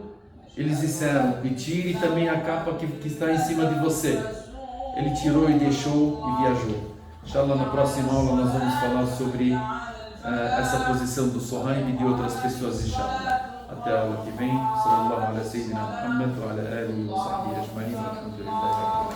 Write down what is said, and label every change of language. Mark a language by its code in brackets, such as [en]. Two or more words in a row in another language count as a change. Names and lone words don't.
[pt] Eles disseram: e tire também a capa que está em cima de você. Ele tirou e deixou e viajou. Inshallah, na próxima aula nós vamos falar sobre essa posição do Suhaib e de outras pessoas, inshallah. Até a aula que vem. [ar] صلى الله على سيدنا محمد و على آله و صحبه أجمعين. [pt] Alhamdulillah.